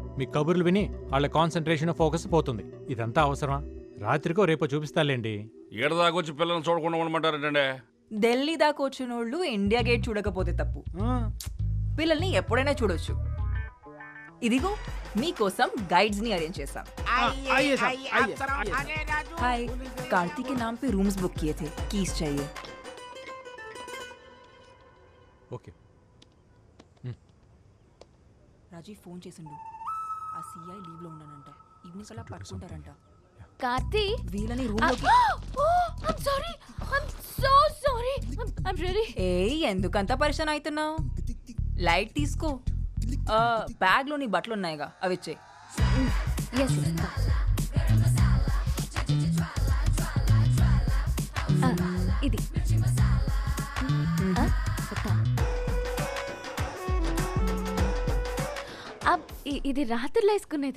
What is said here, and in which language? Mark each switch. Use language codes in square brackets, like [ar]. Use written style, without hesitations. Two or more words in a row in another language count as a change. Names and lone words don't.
[te] మీ కబుర్లు విని వాళ్ళ [en] concentration, focus [te] పోతుంది. ఇదంతా అవసరమా? రాత్రికో రేపో చూపిస్తాలేండి. ఏడదాకొచ్చి పిల్లల్ని చూడకుండా ఉండమంటారంటే ఢిల్లీ దాకా వచ్చిన వాళ్ళు ఇండియా గేట్ చూడకపోతే తప్పు. పిల్లల్ని ఎప్పుడైనా చూడొచ్చు. ఇదిగో మీకోసం గైడ్స్ ని అరేంజ్ చేశాం. [hi] हाय, कार्तिक के नाम पे रूम्स बुक किए थे, कीज चाहिए. [te] ఓకే. రాజీవ్ ఫోన్ చేసిండు. ఆ సిఐ లీవ్ లో ఉన్నానంట, ఈవినింగ్ కల్లా పట్టుకుంటారంట. కార్తీ, వీళ్ళని రూమ్ లోకి. [en] I'm sorry, I'm so sorry, I'm really. [te] ఏయ్, ఎందుకంత పరిచయం అవుతున్నావు? లైట్ తీసుకో. బ్యాగ్ లో నీ బట్టలు ఉన్నాయిగా, అవి ఇచ్చేయి. ఇది ఇది రాత్రిలో వేసుకునేది.